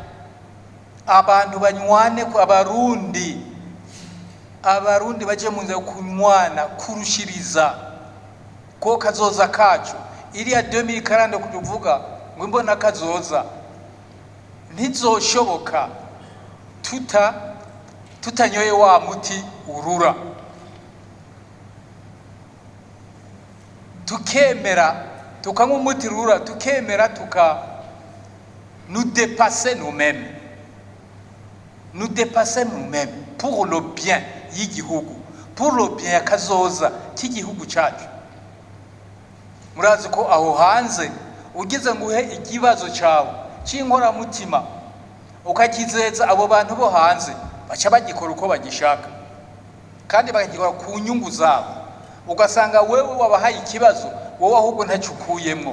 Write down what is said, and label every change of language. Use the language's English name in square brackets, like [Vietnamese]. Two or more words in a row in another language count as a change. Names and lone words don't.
[Rundi] abarundi baje mu nzira yo kunywana kurushiriza ko kazoza kacu iriya 2040 kuvuga ngo imbona kazoza ntizoshoboka tutanyoye wa muti urura tukemera tukanywa umuti urura tukemera [French] nous dépasser nous-mêmes pour le bien y'igihugu pour le bien [Rundi] kazoza cy'igihugu cyacu. Murazi ko aho hanze ugize nguhe ikibazo cyawe cy'inkora mutima ukakizeza abo bantu bo hanze baca bagikora uko bagishaka kandi bagikora ku nyungu zabo, ugasanga wewe wabahaye ikibazo wowe ahubwo ntacukuyemwo.